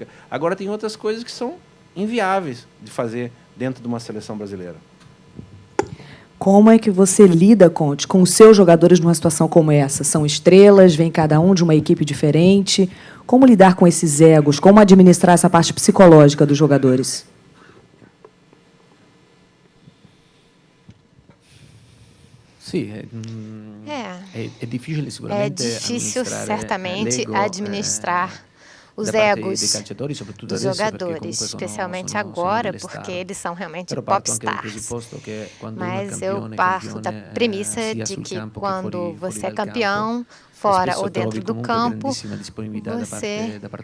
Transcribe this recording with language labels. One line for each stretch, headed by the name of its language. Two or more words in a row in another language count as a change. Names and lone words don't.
Portuguese: Agora, tem outras coisas que são inviáveis de fazer dentro de uma seleção brasileira. Como é que você lida, Conte, com os seus jogadores numa situação como essa? São estrelas, vem cada um de uma equipe diferente. Como lidar com esses egos? Como administrar essa parte psicológica dos jogadores?
Italian: Sì, è difficile sicuramente.
Portuguese: É difícil, certamente, administrar os egos dos jogadores, especialmente agora, porque eles são realmente popstars. Mas eu parto da premissa de que quando você é campeão, fora ou dentro do campo, você